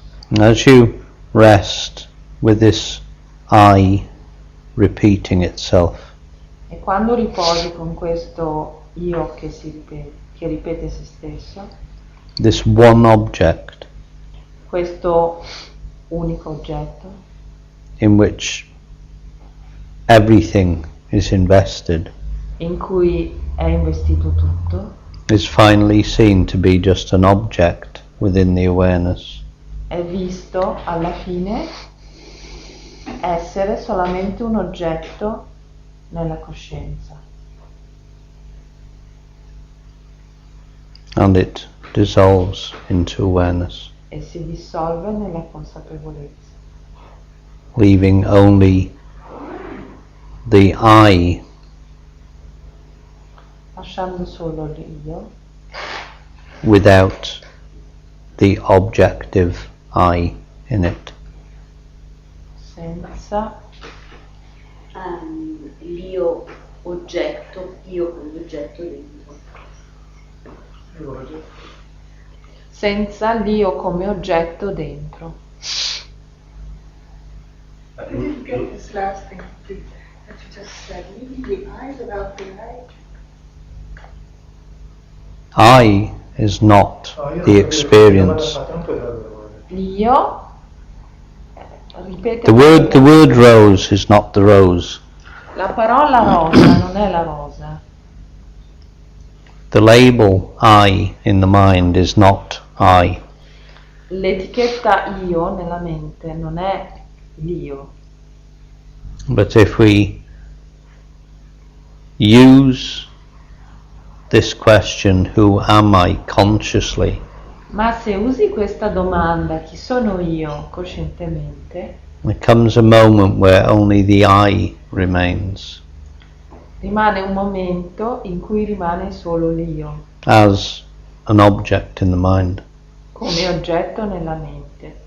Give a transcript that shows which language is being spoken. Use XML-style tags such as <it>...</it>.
<en>And as you rest with this I repeating itself,</en> <it>E quando riposi con questo io che ripete se stesso,</it> <en>this one object</en> <it>questo unico oggetto</it> <en>in which everything is invested</en> <it>in cui è investito tutto,</it> <en>is finally seen to be just an object within the awareness.</en> <it>è visto alla fine essere solamente un oggetto nella coscienza.</it> <en>And it dissolves into awareness,</en> <it>E si dissolve nella consapevolezza,</it> <en>leaving only the I</en> <it>lasciando solo l'io</it> <en>without the objective I in it.</en> <it>senza L'io oggetto, io come oggetto dentro. senza l'io come oggetto dentro.</it> <en>Get this last thing complete that you just said. Leaving the I without the I. I is not the experience.</en> <it>L'io ripete</it> <en>The word rose is not the rose.</en> <it>la parola rosa non è la rosa.</it> <en>The label I in the mind is not I.</en> <it>L'etichetta io nella mente non è l'io.</it> <en>But if we use this question, who am I, consciously,</en> <it>Ma se usi questa domanda, chi sono io, coscientemente,</it> <en>there comes a moment where only the I remains</en> <it>Rimane un momento in cui rimane solo l'io,</it> <en>as an object in the mind.</en> <it>come oggetto nella mente.</it>